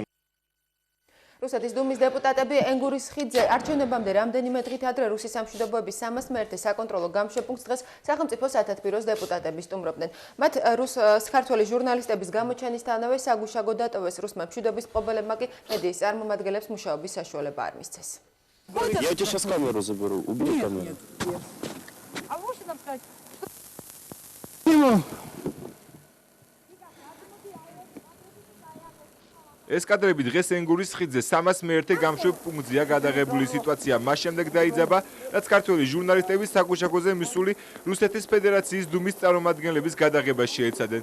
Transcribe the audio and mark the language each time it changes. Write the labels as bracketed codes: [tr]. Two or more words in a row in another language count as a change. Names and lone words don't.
[ka] რუსეთის დუმის დეპუტატები ენგურის ხიდზე არჩევნებამდე რამდენიმე დღით ადრე რუსის სამშვიდობოების 301 საკონტროლო გამშვებუნქტს დღეს სახელმწიფო სათათბიროს დეპუტატები სტუმრობდნენ. მათ ქართველი ჟურნალისტების გამოჩენისთანავე საგუშაგო დატოვეს. რუსმა მშვიდობის მფლობელებმა კი მედიის წარმომადგენლებს მუშაობის საშუალება არ მისცეს. [ru] Я тебя сейчас камеру заберу, убери камеру. А можете нам сказать? [ka] ეს კადრები დღეს ენგურის ხიდზე 301 გამშვებ პუნქტზეა გადაღებული სიტუაცია. მას შემდეგ დაიძაბა, რაც ქართველი ჟურნალისტების საგუშაგოზე მისული რუსეთის ფედერაციის დუმის წარმომადგენლების გადაღება შეეცადნენ.